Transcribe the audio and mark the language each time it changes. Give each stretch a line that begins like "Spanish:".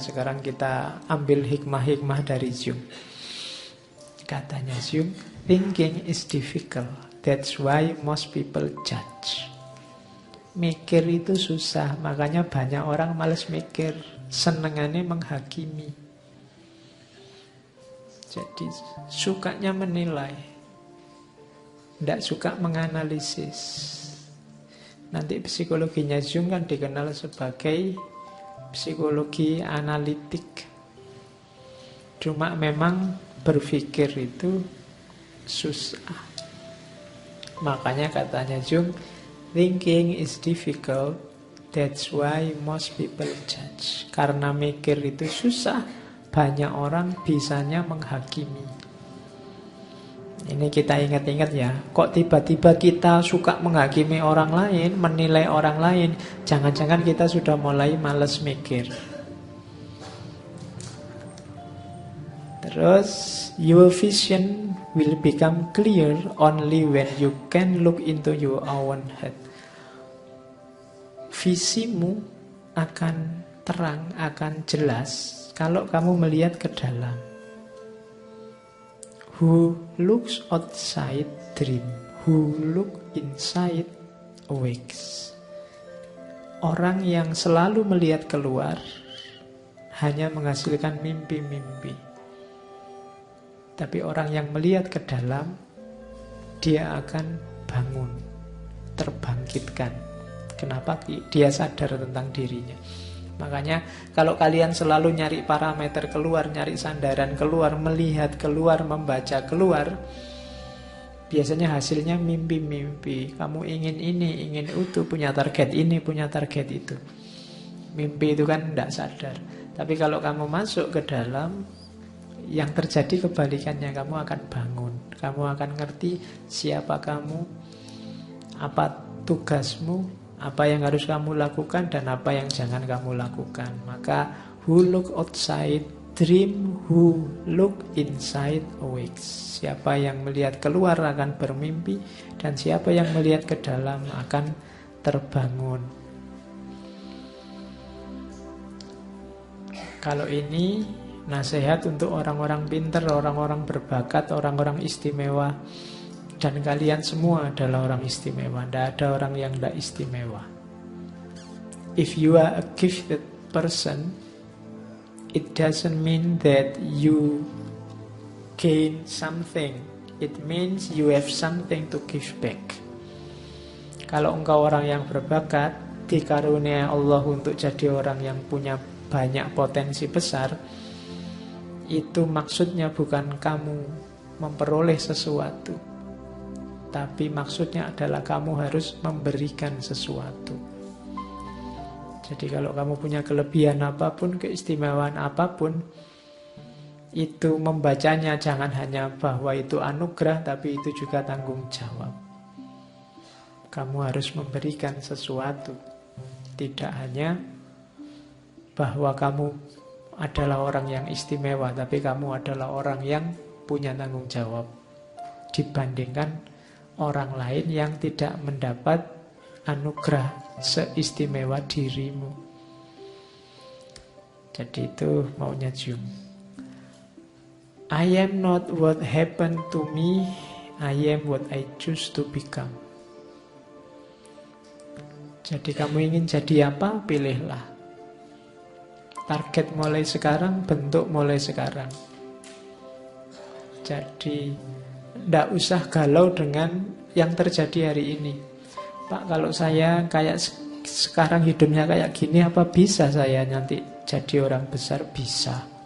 Indonesian: Sekarang kita ambil hikmah-hikmah dari Jung.
English: Katanya Jung, thinking is difficult. That's why most people judge.
Indonesian: Mikir itu susah, makanya banyak orang males mikir. Senengannya menghakimi. Jadi sukanya menilai, tidak suka menganalisis. Nanti psikologinya Jung kan dikenal sebagai psikologi analitik. Cuma memang berpikir itu susah. Makanya katanya Jung,
English: thinking is difficult, that's why most people judge.
Indonesian: Karena mikir itu susah, banyak orang bisanya menghakimi. Ini kita ingat-ingat ya. Kok tiba-tiba kita suka menghakimi orang lain, menilai orang lain? Jangan-jangan kita sudah mulai malas mikir.
English: Terus, your vision will become clear only when you can look into your own head.
Indonesian: Visimu akan terang, akan jelas kalau kamu melihat ke dalam.
English: Who looks outside dream, who look inside awakes.
Indonesian: Orang yang selalu melihat keluar hanya menghasilkan mimpi-mimpi. Tapi orang yang melihat ke dalam, dia akan bangun, terbangkitkan. Kenapa? Dia sadar tentang dirinya. Makanya kalau kalian selalu nyari parameter keluar, nyari sandaran keluar, melihat keluar, membaca keluar, biasanya hasilnya mimpi-mimpi. Kamu ingin ini, ingin itu, punya target ini, punya target itu. Mimpi itu kan tidak sadar. Tapi kalau kamu masuk ke dalam, yang terjadi kebalikannya, kamu akan bangun. Kamu akan ngerti siapa kamu, apa tugasmu, apa yang harus kamu lakukan dan apa yang jangan kamu lakukan.
English: Maka who look outside dream, who look inside awakes.
Indonesian: Siapa yang melihat keluar akan bermimpi, dan siapa yang melihat ke dalam akan terbangun. Kalau ini nasihat untuk orang-orang pintar, orang-orang berbakat, orang-orang istimewa. Dan kalian semua adalah orang istimewa. Tidak ada orang yang tidak istimewa.
English: If you are a gifted person, it doesn't mean that you gain something. It means you have something to give back.
Indonesian: Kalau engkau orang yang berbakat, dikarunia Allah untuk jadi orang yang punya banyak potensi besar, itu maksudnya bukan kamu memperoleh sesuatu, tapi maksudnya adalah kamu harus memberikan sesuatu. Jadi kalau kamu punya kelebihan apapun, keistimewaan apapun, itu membacanya jangan hanya bahwa itu anugerah, tapi itu juga tanggung jawab. Kamu harus memberikan sesuatu. Tidak hanya bahwa kamu adalah orang yang istimewa, tapi kamu adalah orang yang punya tanggung jawab dibandingkan orang lain yang tidak mendapat anugerah seistimewa dirimu. Jadi itu maunya Jung.
English: I am not what happened to me, I am what I choose to become.
Indonesian: Jadi kamu ingin jadi apa? Pilihlah. Target mulai sekarang, bentuk mulai sekarang. Jadi tidak usah galau dengan yang terjadi hari ini. Pak, kalau saya kayak sekarang hidupnya kayak gini, apa bisa saya nanti jadi orang besar? Bisa.